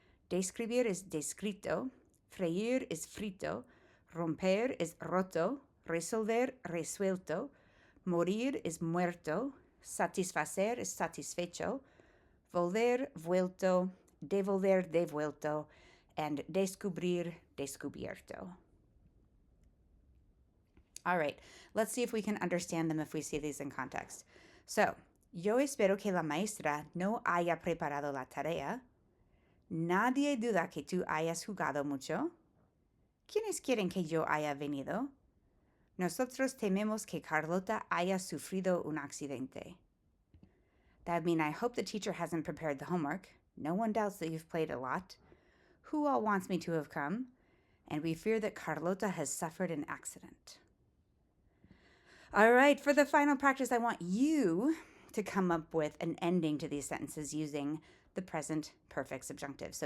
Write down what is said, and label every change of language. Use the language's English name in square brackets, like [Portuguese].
[Spanish] describir is descrito, freír is frito, romper is roto, resolver, resuelto, morir is muerto, satisfacer is satisfecho, volver, vuelto, devolver, devuelto, and descubrir, descubierto. [English] All right, let's see if we can understand them if we see these in context. [Spanish] So, yo espero que la maestra no haya preparado la tarea. Nadie duda que tú hayas jugado mucho. ¿Quiénes quieren que yo haya venido? Nosotros tememos que Carlota haya sufrido un accidente. [English] That would mean I hope the teacher hasn't prepared the homework. No one doubts that you've played a lot. Who all wants me to have come? And we fear that Carlota has suffered an accident. All right, for the final practice, I want you to come up with an ending to these sentences using the present perfect subjunctive.